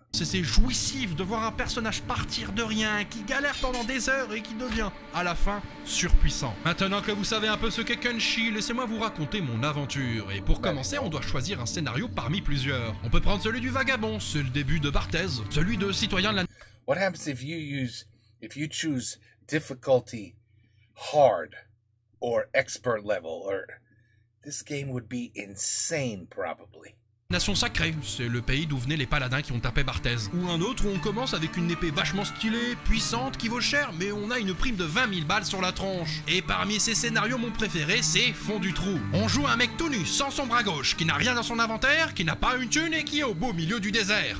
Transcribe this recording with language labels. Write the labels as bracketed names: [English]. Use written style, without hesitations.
[French] C'est jouissif de voir un personnage partir de rien, qui galère pendant des heures et qui devient, à la fin, surpuissant. Maintenant que vous savez un peu ce qu'est Kenshi, laissez-moi vous raconter mon aventure. Et pour commencer, on doit choisir un scénario parmi plusieurs. On peut prendre celui du vagabond, c'est le début de Barthez, celui de citoyen de la... [English] What happens if you choose difficulty hard or expert level, or this game would be insane probably. [French] Nation sacrée, c'est le pays d'où venaient les paladins qui ont tapé Barthez. Ou un autre où on commence avec une épée vachement stylée, puissante, qui vaut cher, mais on a une prime de 20 000 balles sur la tronche. Et parmi ces scénarios, mon préféré, c'est Fond du trou. On joue un mec tout nu, sans son bras gauche, qui n'a rien dans son inventaire, qui n'a pas une thune et qui est au beau milieu du désert.